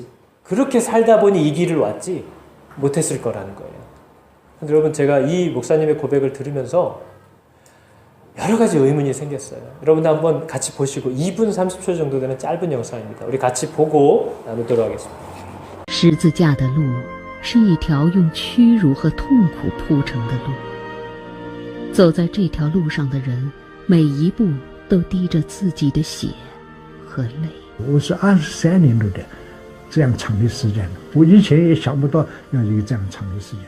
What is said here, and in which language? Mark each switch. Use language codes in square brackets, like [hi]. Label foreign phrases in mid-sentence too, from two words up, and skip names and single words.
[ko] 그렇게 살다 보니 이 길을 왔지 못했을 거라는 거예요. 근데 여러분 제가 이 목사님의 고백을 들으면서 여러 가지 의문이 생겼어요. 여러분들 한번 같이 보시고 2분 30초 정도 되는 짧은 영상입니다. 우리 같이 보고 나누도록 하겠습니다. [zh] 十字架的路是一条用屈辱和痛苦铺成的路，走在这条路上的人，每一步都滴着自己的血和泪。我是23年录的这样长的时间了，我以前也想不到要有这样长的时间。